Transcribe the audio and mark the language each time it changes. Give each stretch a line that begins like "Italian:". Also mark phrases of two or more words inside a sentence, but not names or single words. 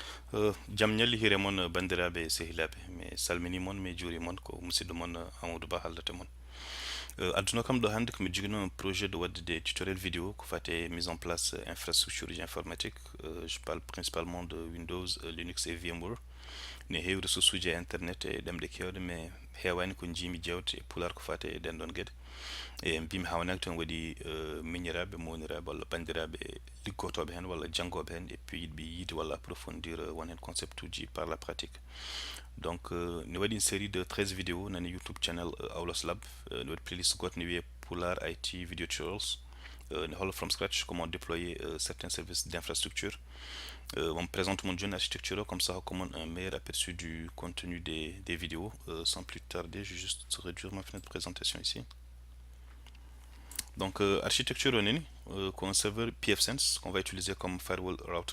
Fula: Jam ñalli hire mon bandiraɓe sehilaɓe mi salmini mon mi juuri mon ko musidɗo mon Amadou Ba haldata mon adduna kam ɗo hannde komi jogino
French: un projet de
Fula: wadde
French: des tutoriels vidéo
Fula: ko fate
French: mise en place infrastructure informatique. Je parle principalement de Windows, Linux et VMware.
Fula: Ne heewi ressource uji e internet e ɗemɗe kewɗe mais heewani ko jiimi jewte e pular ko fate e ɗen ɗon gueɗe e mbimi hawnaki tan waɗi miñiraɓe moniraɓe walla bandiraɓe liggotoɓe hen walla janggoɓe hen
French: et puis
Fula: yiɗɓe yiide walla approfondir won hen concept uji
French: par la pratique. Donc
Fula: ne waɗi
French: une série de 13 vidéos nani YouTube channel Aulos Lab.
Fula: Ne waɗi playlist goto ne wiye Pular IT Video Tutorials, ne holla
English: from scratch
French: comment déployer certains services d'infrastructure. On me présente mon jeune architecture comme ça, comme un meilleur aperçu du contenu des vidéos. Sans plus tarder, je vais juste réduire ma fenêtre de présentation ici. Donc, architecture onini, un serveur pfSense qu'on va utiliser comme
English: firewall router.